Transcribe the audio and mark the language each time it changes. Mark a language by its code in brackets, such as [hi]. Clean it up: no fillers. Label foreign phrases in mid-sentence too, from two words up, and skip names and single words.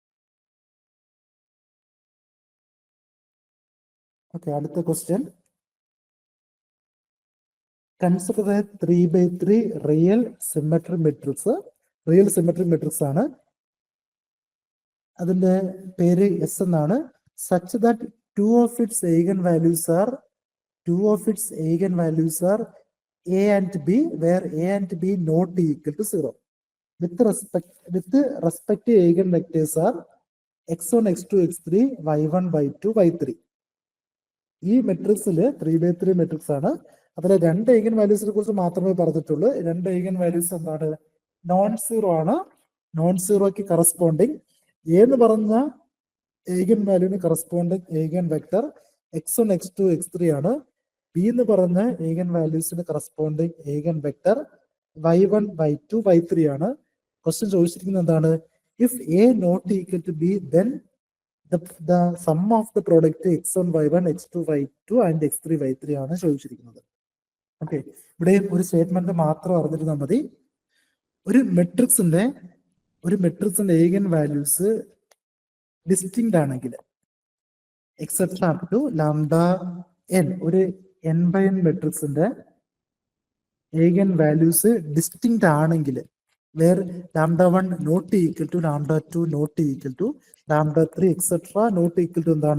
[ml] ഓക്കെ, അടുത്ത ക്വസ്റ്റ്യൻ. [en] consider 3x3 real symmetric matrix ആണ്. [ml] അതിന്റെ പേര് S എന്നാണ്. [en] such that two of its eigen values are A and B, where A and B not equal to 0. With respect to eigenvectors are x1, x2, x3, y1, y2, y3. [ml] ഈ മെട്രിക്സിൽ 3x3 മെട്രിക്സ് ആണ്. അതിലെ രണ്ട് [en] eigen values [ml] കുറിച്ച് മാത്രമേ പറഞ്ഞിട്ടുള്ളൂ. രണ്ട് [en] eigen values [ml] എന്താണ്? [en] non zero ആണ്. non zero corresponding [ml] എന്ന് പറഞ്ഞ [en] eigen value corresponding eigen vector x1, x2, x3 ആണ്. ബി [ml] എന്ന് പറഞ്ഞ [en] eigen values corresponding eigen vector y1, y2, y3 ആണ്. [ml] ക്വസ്റ്റ്യൻ ചോദിച്ചിരിക്കുന്നത് എന്താണ്? [en] if A not equal to B then the sum of the product x1, y1, x2, y2 and x3, y3 [ml] ആണ് ചോദിച്ചിരിക്കുന്നത്. ഓക്കെ, ഇവിടെ ഒരു സ്റ്റേറ്റ്മെന്റ് മാത്രം അറിഞ്ഞിരുന്നാൽ മതി. [en] ഒരു matrix eigen values distinct ആണെങ്കിൽ exception up to lambda n, ഒരു n/n matrix eigen values distinct ആണെങ്കിൽ where λ1 not equal to λ2 not equal to λ3 etcetera not equal to എന്താണ്?